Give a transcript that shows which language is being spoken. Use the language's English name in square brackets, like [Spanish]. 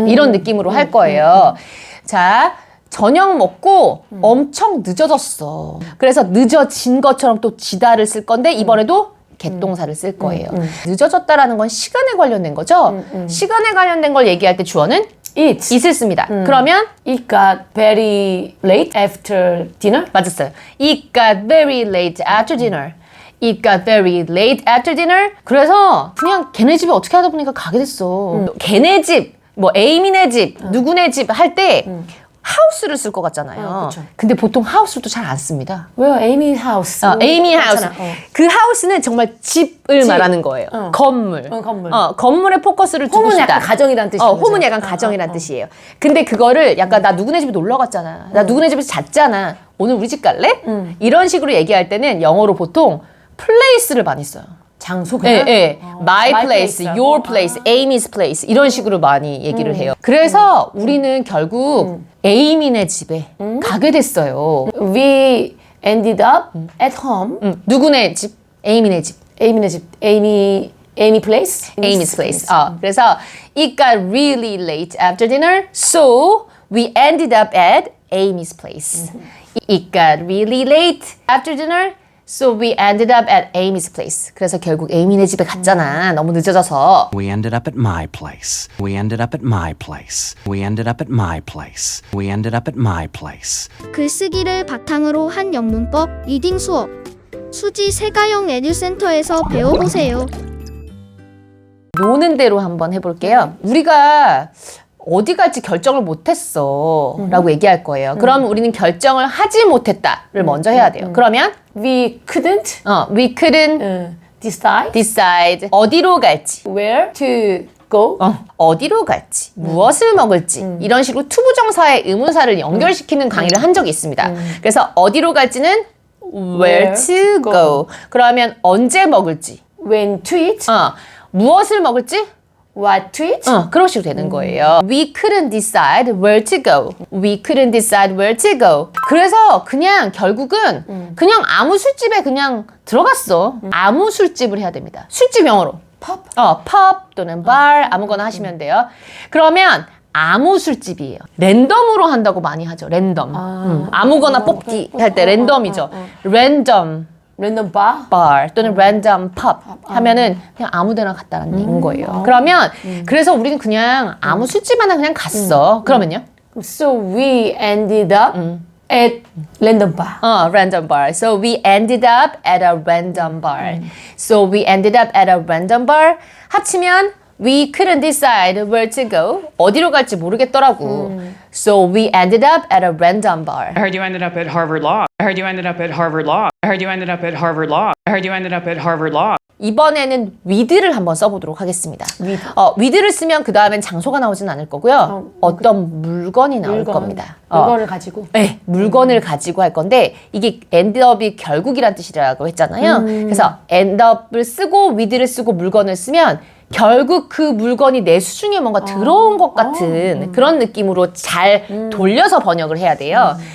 [Korean] 이런 느낌으로 할 거예요. 자, 저녁 먹고 엄청 늦어졌어. 그래서 늦어진 것처럼 또 지다를 쓸 건데 이번에도 개동사를 쓸 거예요. 늦어졌다라는 건 시간에 관련된 거죠. 시간에 관련된 걸 얘기할 때 주어는 it을 씁니다. 그러면 [English] It got very late after dinner? [Korean] 맞았어요. [English] It got very late after dinner. It got very late after dinner. [Korean] 그래서 그냥 걔네 집에 어떻게 하다 보니까 가게 됐어. 걔네 집, 뭐 에이미네 집, 누구네 집 할 때 하우스를 쓸 것 같잖아요. 그쵸. 근데 보통 하우스도 잘 안 씁니다. [English] Well, Amy house. [Korean] 에이미 하우스. 맞잖아. 그 하우스는 정말 집을 말하는 거예요. 건물. 건물. 건물에 포커스를 두고 홈은 싶다. 약간 가정이란 뜻이죠. 홈은 약간 가정이란 뜻이에요. 근데 그거를 약간 나 누구네 집에 놀러 갔잖아. 나 누구네 집에서 잤잖아. 오늘 우리 집 갈래? 이런 식으로 얘기할 때는 영어로 보통 place를 많이 써요. 장소 그냥? 예. [English] My my place, place. your place, Amy's place [Korean] 이런 식으로 많이 얘기를 해요. 그래서 우리는 결국 에이미네 집에 가게 됐어요. [English] We ended up at home. [Korean] 누구네 집? 에이미네 집. Amy네 집. [English] Amy place? Amy's place. [Korean] 그래서 [English] it got really late after dinner, so we ended up at Amy's place. It got really late after dinner, so we ended up at Amy's place. [Korean] 그래서 결국 에이미네 집에 갔잖아. 너무 늦어져서. [English] We ended up at my place. We ended up at my place. We ended up at my place. We ended up at my place. [Korean] 글쓰기를 바탕으로 한 영문법 리딩 수업 수지 세가영 에듀센터에서 배워보세요. 노는 대로 한번 해볼게요. 우리가 어디 갈지 결정을 못했어 라고 얘기할 거예요. 그럼 우리는 결정을 하지 못했다를 먼저 해야 돼요. 그러면 [English] We couldn't we couldn't decide [Korean] 어디로 갈지 [English] where to go. [Korean] 어디로 갈지 무엇을 먹을지 이런 식으로 투부정사의 의문사를 연결시키는 강의를 한 적이 있습니다. 그래서 어디로 갈지는 [English] where to go. [Korean] 그러면 언제 먹을지 [English] When to eat. [Korean] 무엇을 먹을지 [English] What to eat. [Korean] 그런 식으로 되는 거예요. [English] We couldn't decide where to go. We couldn't decide where to go. [Korean] 그래서 그냥 결국은 그냥 아무 술집에 그냥 들어갔어. 아무 술집을 해야 됩니다. 술집 영어로. [English] Pub. [Korean] pub 또는 bar 아무거나 하시면 돼요. 그러면 아무 술집이에요. 랜덤으로 한다고 많이 하죠. 랜덤. 아무거나 뽑기 할 때 랜덤이죠. 랜덤. [English] Random bar. [Korean] bar 또는 random pub 하면은 그냥 아무데나 갔다라는 얘기인 거예요. 그러면 그래서 우리는 그냥 아무 술집 하나 그냥 갔어. 그러면요? [English] So we ended up at random bar. random bar. So we ended up at a random bar. So we ended up at a random bar. [Korean] 합치면 [English] we couldn't decide where to go. [Korean] 어디로 갈지 모르겠더라고. [English] So we ended up at a random bar. I heard you ended up at Harvard Law. I heard you ended up at Harvard Law. I heard you ended up at Harvard Law. I heard you ended up at Harvard Law. [Korean] 이번에는 with를 한번 써보도록 하겠습니다. with를 쓰면 그 다음엔 장소가 나오진 않을 거고요. 어떤 물건이 나올 겁니다. 물건을 가지고. 네, 물건을 가지고 할 건데 이게 end up이 결국이란 뜻이라고 했잖아요. 그래서 end up을 쓰고 with를 쓰고 물건을 쓰면 결국 그 물건이 내 수중에 뭔가 들어온 것 같은 그런 느낌으로 잘 돌려서 번역을 해야 돼요.